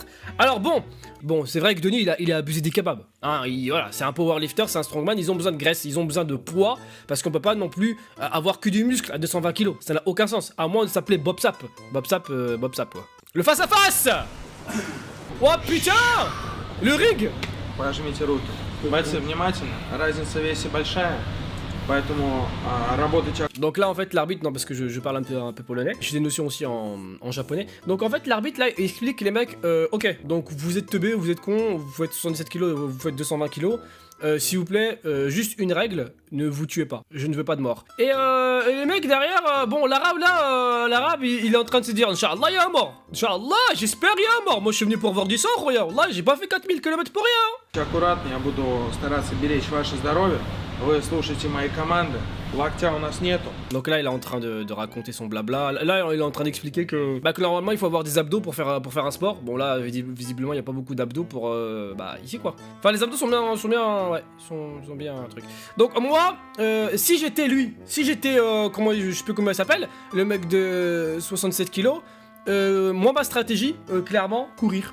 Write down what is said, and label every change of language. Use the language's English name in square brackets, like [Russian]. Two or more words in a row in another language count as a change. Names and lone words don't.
[French] Alors bon, c'est vrai que Denis, il a abusé des kebabs. Hein, voilà, c'est un powerlifter, c'est un strongman, ils ont besoin de graisse, ils ont besoin de poids, parce qu'on peut pas non plus avoir que du muscle à 220 kg. Ça n'a aucun sens, à moins de s'appeler Bob Sapp. Bob Sapp, quoi. Le face-à-face. Oh putain. Le rig. [Russian] Пожмите руки. Бойцы, внимательно. Разница в весе большая. Поэтому работайте. [French] Donc là en fait l'arbitre, non parce que je parle un peu polonais, j'ai des notions aussi en japonais. Donc en fait l'arbitre là il explique les mecs, ok donc vous êtes teubé, vous êtes con, vous faites 77 kg, vous faites 220 kg, s'il vous plaît, juste une règle, ne vous tuez pas. Je ne veux pas de mort. Et les mecs derrière, bon, l'arabe là, l'arabe, il est en train de se dire, [Arabic] إن شاء الله, [French] il y a un mort. [Arabic] إن شاء الله, [French] j'espère il y a un mort. Moi, je suis venu pour voir du sang, regarde. Là, j'ai pas fait 4000 km pour rien. [Russian] Аккуратно, я буду стараться беречь ваше здоровье. Вы слушайте мои команды. Локтя у нас нету. [French] Donc là, il est en train de raconter son blabla. Là, il est en train d'expliquer que normalement, il faut avoir des abdos pour faire un sport. Bon, là, visiblement, il n'y a pas beaucoup d'abdos pour ici quoi. Enfin, les abdos sont bien, ouais, sont bien un truc. Donc moi, si j'étais lui, si j'étais comment, je sais plus comment il s'appelle, le mec de 67 kilos, moi ma stratégie, clairement, courir.